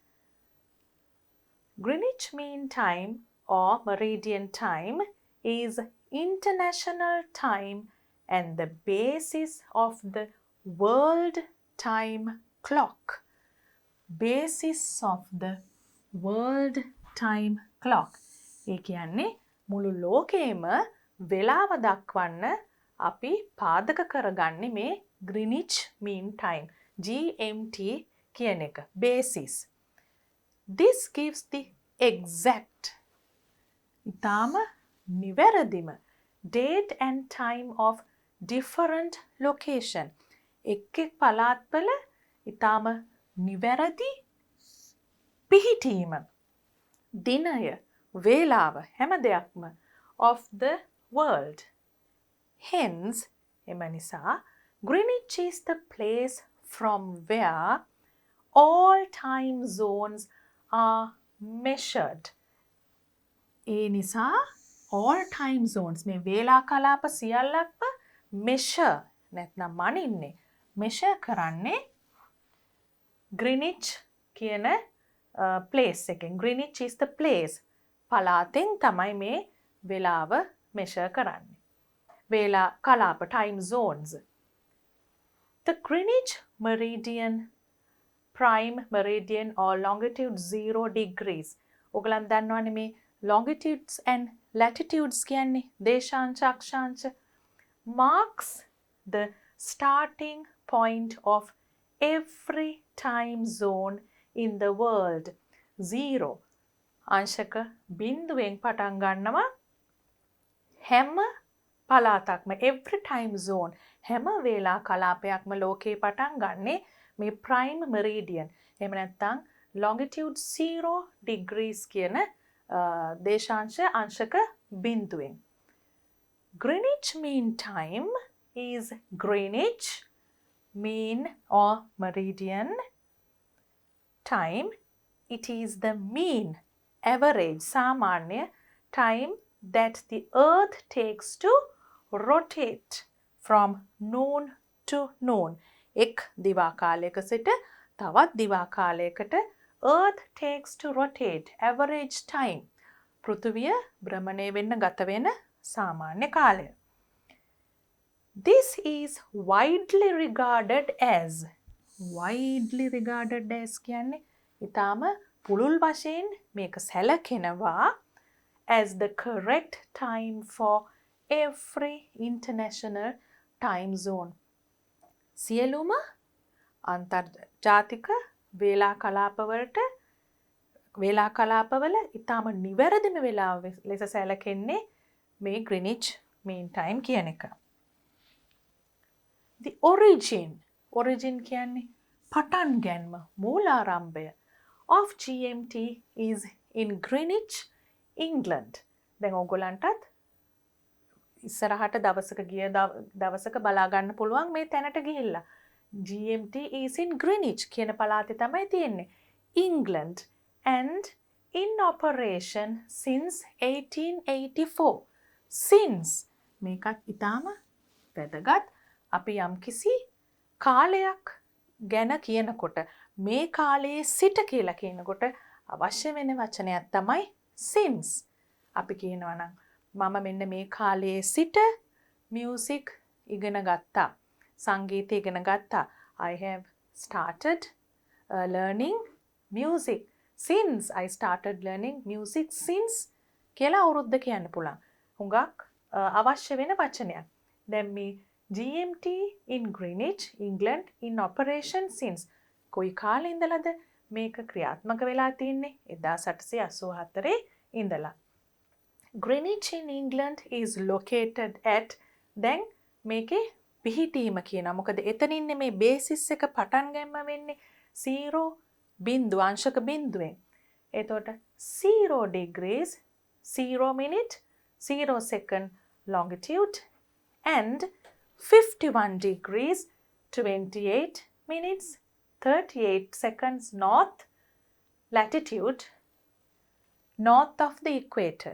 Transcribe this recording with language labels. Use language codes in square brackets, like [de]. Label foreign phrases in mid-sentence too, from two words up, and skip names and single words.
[en] Greenwich Mean Time or Meridian Time is international time and the basis of the world time clock. Basis of the world time clock. [si] ඒ කියන්නේ මුළු ලෝකේම වෙලාව දක්වන්න අපි පාදක කරගන්නේ මේ Greenwich Mean Time GMT කියන එක basis. [en] This gives the exact [si] ඉතාම නිවැරදිම [en] date and time of different location. [si] එක් පළාත්වල ඉතාම නිවැරදි පිහිටීම දිනය වේලාව හැම දෙයක්ම [en] of the world. Hence, [si] එම නිසා [en] Greenwich is the place from where all time zones are measured. [si] ඒ නිසා [en] all time zones [si] මේ වේලා කලාප සියල්ලක්ම measure නැත්නම් මනින්නේ measure කරන්නේ Greenwich කියන place එකෙන්. [en] Greenwich is the place. [si] පළාතෙන් තමයි මේ වේලාව measure කරන්නේ. වේලා කලාප [en] time zones. The Greenwich meridian, prime meridian or longitude 0 degrees. [si] ඔයගලන් දන්නවනේ මේ [en] longitudes and latitudes [si] කියන්නේ දේශාංශ අක්ෂාංශ [en] marks the starting point of every time zone in the world. [si] 0 අංශක බිඳුවෙන් පටන් ගන්නවා හැම පළාතක්ම [en] every time zone [si] හැම වේලා කලාපයක්ම ලෝකේ පටන් ගන්නේ මේ [en] prime meridian [si] එහෙම නැත්නම් [en] longitude 0 degrees [si] කියන දේශාංශ අංශක බිඳුවෙන්. [en] Greenwich Mean Time is Greenwich Mean or Meridian time. It is the mean, average, සාමාන්‍ය time that the earth takes to rotate from noon to noon. [si] එක් දිවා කාලයක සිට තවත් දිවා කාලයකට [en] earth takes to rotate, average time. [si] පෘථිවිය භ්‍රමණය වෙන්න ගත වෙන සාමාන්‍ය කාලය. [en] This is widely regarded as [si] කියන්නේ ඉතාම පුළුල් වශයෙන් මේක සැලකෙනවා [en] as the correct time for every international time zone. [si] සියලුම අන්තර්ජාතික වේලා කලාපවලට වේලා කලාපවල ඉතාම නිවැරදිම වේලාව ලෙස සැලකෙන්නේ මේ Greenwich Mean Time කියන එක. [en] The origin [si] කියන්නේ පටන් ගැන්ම, මූලාරම්භය [en] of GMT is in Greenwich, England. [si] දැන් ඕගොල්ලන්ටත් ඉස්සරහට දවසක ගිය දවසක බලා ගන්න පුළුවන් මේ තැනට ගිහිල්ලා. [en] GMT is in Greenwich [si] කියන පළාතේ තමයි තියෙන්නේ. [en] England and in operation since 1884. [si] Since මේකත් ඉතාම වැදගත්. අපි යම්කිසි කාලයක් ගැන කියනකොට මේ කාලයේ සිට කියලා කියනකොට අවශ්‍ය වෙන වචනයක් තමයි since. අපි කියනවා නම් මම මෙන්න මේ කාලයේ සිට music ඉගෙන ගත්තා. සංගීතය ඉගෙන ගත්තා. [en] I have started learning music since I started learning music since [si] කියලා අවුරුද්ද කියන්න පුළුවන්. හුඟක් අවශ්‍ය වෙන වචනයක්. දැන් මේ [en] GMT in Greenwich, England in operation since [si] කොයි කාලේ ඉඳලාද මේක ක්‍රියාත්මක වෙලා තින්නේ? 1884 ඉඳලා. [en] Greenwich in England is located at [si] දැන් මේකේ පිහිටීම කියනවා. මොකද එතනින්නේ මේ බේසිස් එක පටන් ගැනීම වෙන්නේ 0 බිංදුව අංශක බිංදුවෙන්. [en] එතකොට 0 degrees 0 minute 0 second longitude and 51 degrees 28 minutes 38 seconds north latitude north of the equator.